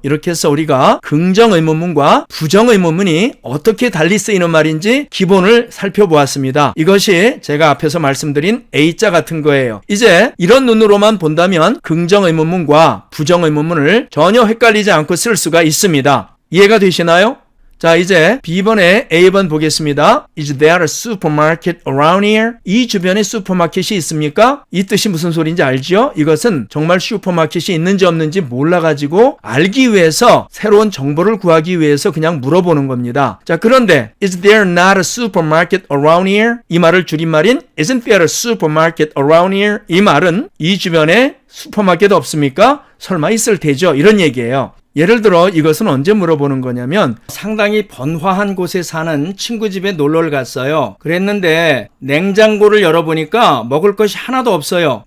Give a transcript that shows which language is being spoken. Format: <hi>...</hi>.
<ko>이렇게 해서 우리가 긍정의문문과 부정의문문이 어떻게 달리 쓰이는 말인지 기본을 살펴보았습니다. 이것이 제가 앞에서 말씀드린 A자 같은 거예요. 이제 이런 눈으로만 본다면 긍정의문문과 부정의문문을 전혀 헷갈리지 않고 쓸 수가 있습니다. 이해가 되시나요? 자, 이제 B번에 A번 보겠습니다.</ko> <en>Is there a supermarket around here?</en> <ko>이 주변에 슈퍼마켓이 있습니까? 이 뜻이 무슨 소리인지 알죠? 이것은 정말 슈퍼마켓이 있는지 없는지 몰라가지고 알기 위해서 새로운 정보를 구하기 위해서 그냥 물어보는 겁니다. 자, 그런데</ko> <en>Is there not a supermarket around here?</en> <ko>이 말을 줄임말인</ko> <en>Isn't there a supermarket around here?</en> <ko>이 말은 이 주변에 슈퍼마켓 없습니까? 설마 있을 테죠? 이런 얘기예요. 예를 들어 이것은 언제 물어보는 거냐면 상당히 번화한 곳에 사는 친구 집에 놀러를 갔어요. 그랬는데 냉장고를 열어보니까 먹을 것이 하나도 없어요.</ko>